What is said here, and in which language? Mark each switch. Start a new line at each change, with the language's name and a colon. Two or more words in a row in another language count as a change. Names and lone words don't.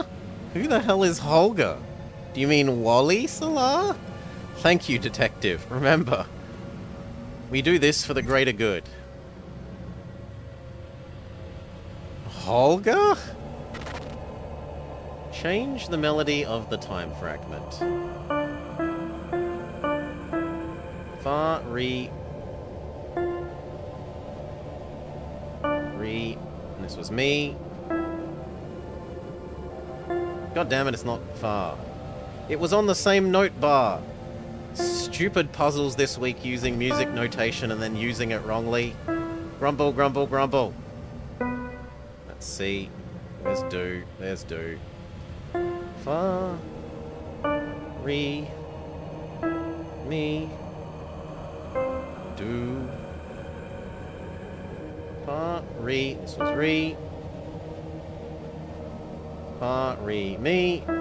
English: Who the hell is Holger? Do you mean Wally, Salah? Thank you, Detective. Remember, we do this for the greater good. Holger? Change the melody of the time fragment. Fa, re, and this was me. God damn it, it's not fa. It was on the same note bar. Stupid puzzles this week using music notation and then using it wrongly. Grumble, grumble, grumble. Let's see. There's do. There's do. Fa, re, mi, do. Fa, re. This was re. Fa, re, mi.